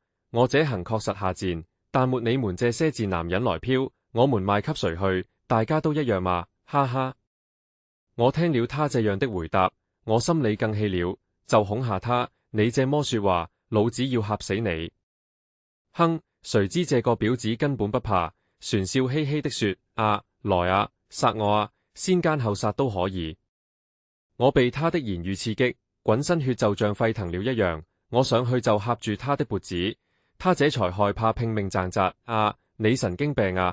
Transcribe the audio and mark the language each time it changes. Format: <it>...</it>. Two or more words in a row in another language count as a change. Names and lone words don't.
<zh>我這行確實下賤，但沒你們這些賤男人來飄，我們賣給誰去？大家都一樣嘛，哈哈。我聽了他這樣的回答，我心裏更氣了，就恐嚇他，你這麼說話，老子要嚇死你。哼，誰知這個婊子根本不怕，船笑嘻嘻的說，啊，來啊，殺我啊，先奸後殺都可以。我被他的言語刺激，滾身血就像沸騰了一樣，我上去就掐住他的脖子。他這才害怕，拼命掙扎。啊！你神經病啊！</zh>